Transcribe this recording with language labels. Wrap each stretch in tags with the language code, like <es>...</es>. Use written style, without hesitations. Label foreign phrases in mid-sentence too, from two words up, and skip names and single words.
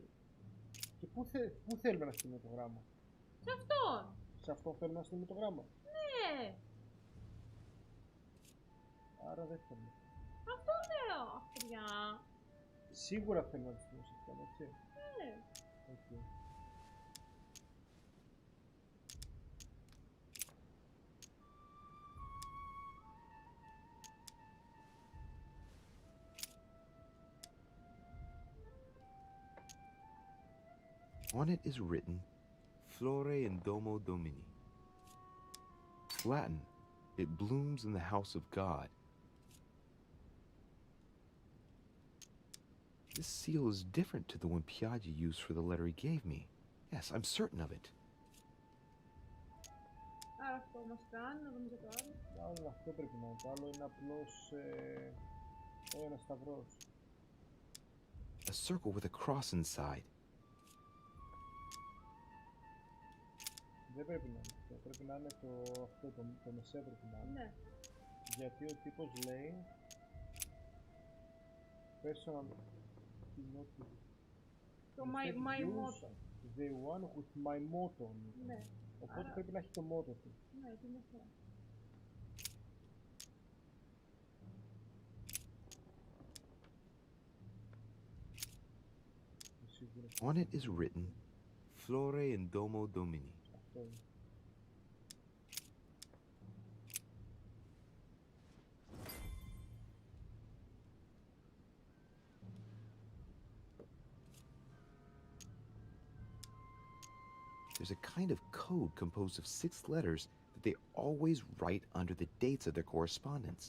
<el>Και πού θέλουμε να στείλουμε το γράμμα? Σε αυτόν. Σε αυτό θέλουμε να στείλουμε το γράμμα? Ναι. Άρα δεν θέλουμε. Αυτό λέω, αυτιά. Σίγουρα θέλουμε να το στείλουμε σε αυτόν, έτσι? Ναι. Okay.</el> <en>On it is written,</en> <la>Flore in Domo Domini.</la> <en>Latin, it blooms in the house of God. This seal is different to the one Piaggi used for the letter he gave me. Yes, I'm certain of it.</en> <el>Άρα αυτό μας κάνει, να δούμε και το άλλο. Άλλο αυτό πρέπει να είναι. Το άλλο είναι απλώς ένας σταυρός.</el> <en>A circle with a cross inside.</en> <el>Δεν πρέπει να είναι αυτό. Πρέπει να είναι το μεσαίο πρέπει να είναι. Ναι. Γιατί ο τύπος λέει personal</el> <en>το my motto. The one with my motto.</en> <el>Ναι. Οπότε άρα πρέπει να έχει το motto του. Ναι, τι είναι αυτό.</el> <en>On it is written,</en> <la>Flore in Domo Domini.</la> <el>Αυτό είναι.</el> <en>There's a kind of code composed of 6 letters that they always write under the dates of their correspondence.</en>